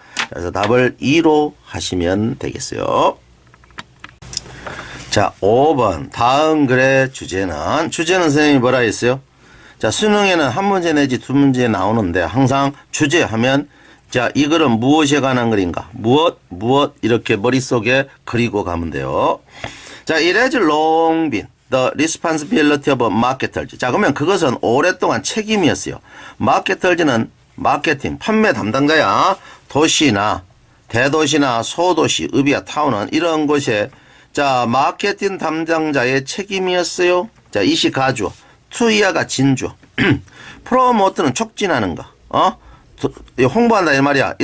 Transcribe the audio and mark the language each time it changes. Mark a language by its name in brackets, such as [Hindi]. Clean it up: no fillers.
[Korean] 그래서 답을 2로 하시면 되겠어요. 자, 5번. 다음 글의 주제는 선생님이 뭐라 했어요? 자, 수능에는 한 문제 내지 두 문제 나오는데 항상 주제하면 자, 이 글은 무엇에 관한 글인가? 무엇 이렇게 머릿속에 그리고 가면 돼요. [English] 자, it has long been the responsibility of marketers. [Korean] 자, 그러면 그것은 오랫동안 책임이었어요. 마케터즈는 마케팅, 판매 담당자야. 도시나 대도시나 소도시, 읍이야, 타운은 이런 곳에 자, 마케팅 담당자의 책임이었어요. 자, 이시 가주어, 투이야가 진주어, 프로모트는 촉진하는 거, 홍보한다 이 말이야.